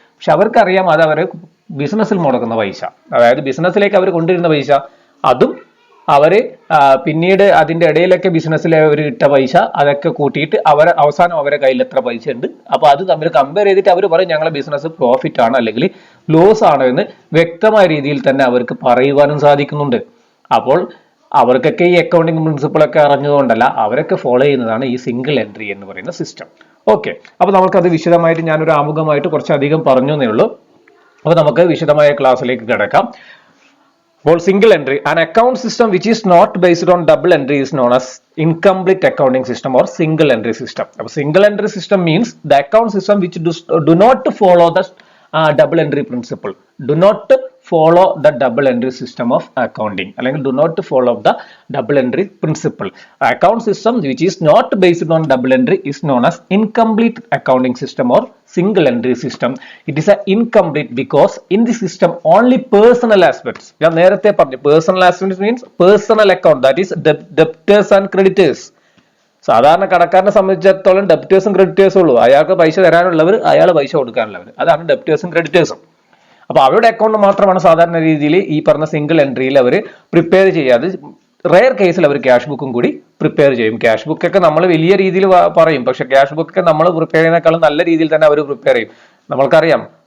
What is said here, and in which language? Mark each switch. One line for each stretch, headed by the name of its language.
Malayalam: പക്ഷെ അവർക്കറിയാം അത് അവർ ബിസിനസ്സിൽ മുടക്കുന്ന പൈസ, അതായത് ബിസിനസ്സിലേക്ക് അവർ കൊണ്ടുവരുന്ന പൈസ, അതും അവര് പിന്നീട് അതിന്റെ ഇടയിലൊക്കെ ബിസിനസ്സിൽ അവർ ഇട്ട പൈസ അതൊക്കെ കൂട്ടിയിട്ട് അവസാനം അവരെ കയ്യിൽ എത്ര പൈസ ഉണ്ട്, അപ്പൊ അത് തമ്മിൽ കമ്പയർ ചെയ്തിട്ട് അവർ പറയും ഞങ്ങളെ ബിസിനസ് പ്രോഫിറ്റ് ആണ് അല്ലെങ്കിൽ ലോസ് ആണ് എന്ന് വ്യക്തമായ രീതിയിൽ തന്നെ അവർക്ക് പറയുവാനും സാധിക്കുന്നുണ്ട്. അപ്പോൾ അവർക്കൊക്കെ ഈ അക്കൗണ്ടിങ് പ്രിൻസിപ്പിൾ ഒക്കെ അറിഞ്ഞതുകൊണ്ടല്ല, അവരൊക്കെ ഫോളോ ചെയ്യുന്നതാണ് ഈ സിംഗിൾ എൻട്രി എന്ന് പറയുന്ന സിസ്റ്റം. ഓക്കെ, അപ്പൊ നമുക്കത് വിശദമായിട്ട് ഞാനൊരു ആമുഖമായിട്ട് കുറച്ചധികം പറഞ്ഞു എന്നേ ഉള്ളൂ. അപ്പൊ നമുക്ക് വിശദമായ ക്ലാസ്സിലേക്ക് കിടക്കാം.
English: അപ്പോൾ single entry, an account system which is not based on double entry is known as incomplete accounting system or single entry system. അപ്പോൾ single entry system means the account system which do not follow the double entry principle, do not follow the double entry system of accounting, അല്ലെങ്കിൽ do not follow the double entry principle. Account system which is not based on double entry is known as incomplete accounting system or single entry system. It is a incomplete because in the system only personal aspects,
Malayalam: ഞാൻ നേരത്തെ പറഞ്ഞു
English: personal aspects means personal account, that is debtors and creditors.
Malayalam: സാധാരണ കടക്കാരനെ സംബന്ധിച്ചിടത്തോളം ഡെപ്റ്റേഴ്സും ക്രെഡിറ്റേഴ്സും ഉള്ളൂ. അയാൾക്ക് പൈസ തരാനുള്ളവർ, അയാൾ പൈസ കൊടുക്കാനുള്ളവർ, അതാണ് ഡെപ്റ്റേഴ്സും ക്രെഡിറ്റേഴ്സും. അപ്പൊ അവരുടെ അക്കൗണ്ട് മാത്രമാണ് സാധാരണ രീതിയിൽ ഈ പറഞ്ഞ സിംഗിൾ എൻട്രിയിൽ അവർ പ്രിപ്പയർ ചെയ്യാതെ, റെയർ കേസിൽ അവർ ക്യാഷ് ബുക്കും കൂടി പ്രിപ്പയർ ചെയ്യും. ക്യാഷ് ബുക്ക് ഒക്കെ നമ്മൾ വലിയ രീതിയിൽ പറയും, പക്ഷെ ക്യാഷ് ബുക്ക് ഒക്കെ നമ്മൾ പ്രിപ്പയർ ചെയ്യുന്നതിനേക്കാളും നല്ല രീതിയിൽ തന്നെ അവർ പ്രിപ്പയർ ചെയ്യും, നമ്മൾക്കറിയാം.